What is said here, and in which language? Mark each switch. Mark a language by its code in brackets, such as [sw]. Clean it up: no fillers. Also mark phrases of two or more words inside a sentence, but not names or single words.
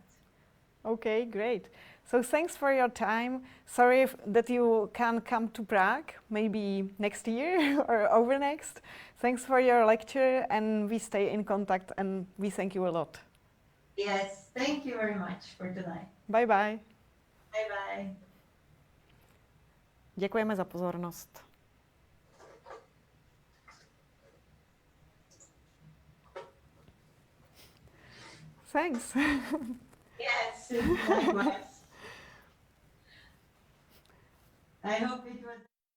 [en] Okay, great. So thanks for your time. Sorry that you can't come to Prague, maybe next year or over next. Thanks for your lecture, and we stay in contact, and we thank you a lot. Yes, thank you very much for tonight. Bye bye. Bye bye. [cs] Děkujeme za pozornost. [en] Thanks. Yes, likewise. I hope it was